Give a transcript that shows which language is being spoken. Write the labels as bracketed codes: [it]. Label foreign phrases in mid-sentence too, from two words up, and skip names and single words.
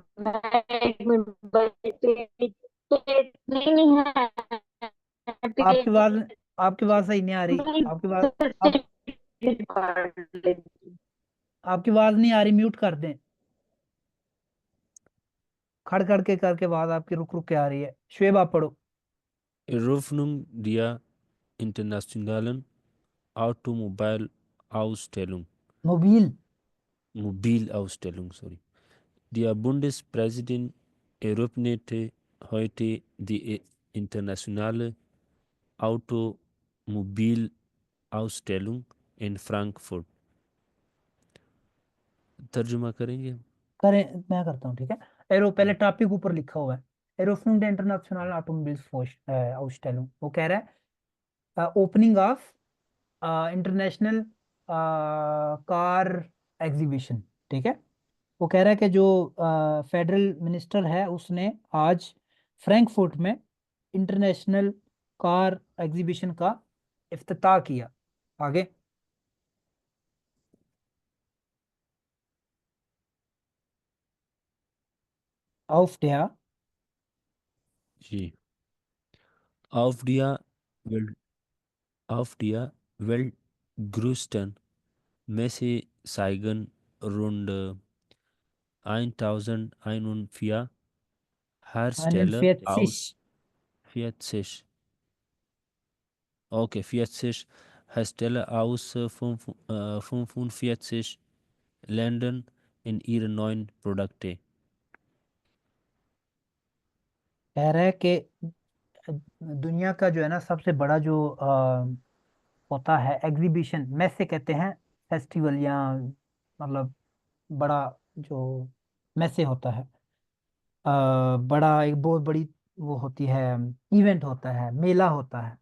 [hi] एक मिनट नहीं है आपकी आवाज आपकी आवाज सही नहीं आ रही, आपकी आवाज आप आपकी आवाज नहीं आ रही, म्यूट कर दें। खड़ खड़ के करके आवाज आपकी रुक रुक के आ रही है। शुएब आप पढ़ो। [de] Eröffnung der internationalen Automobilausstellung, मोबिल। Mobilausstellung, sorry. Der Bundespräsident eröffnete heute die internationale Automobilausstellung in Frankfurt. [hi] तर्जुमा करेंगे? करें, मैं करता हूँ। ठीक है, एरो पहले टॉपिक ऊपर लिखा हुआ है, [de] Eröffnung internationale Automobil Ausstellung. [hi] वो कह रहा है [en] opening of international car exhibition. [hi] ठीक है, वो कह रहा है कि जो [en] federal minister [hi] है उसने आज फ्रैंकफर्ट में [en] international car exhibition [hi] का इफ्तिताह किया। [de] आगे। auf der [hi] जी। [de] Auf der Welt, auf der weltgrößten Messe zeigen rund 1041 Hersteller aus 40, okay, 40 Hersteller aus 45 Ländern in ihre neuen Produkte. [hi] कह रहा है कि दुनिया का जो है ना सबसे बड़ा जो होता है एग्जीबिशन, मैसे कहते हैं फेस्टिवल, या मतलब बड़ा जो मैसे होता है, बड़ा एक बहुत बड़ी वो होती है, इवेंट होता है, मेला होता है।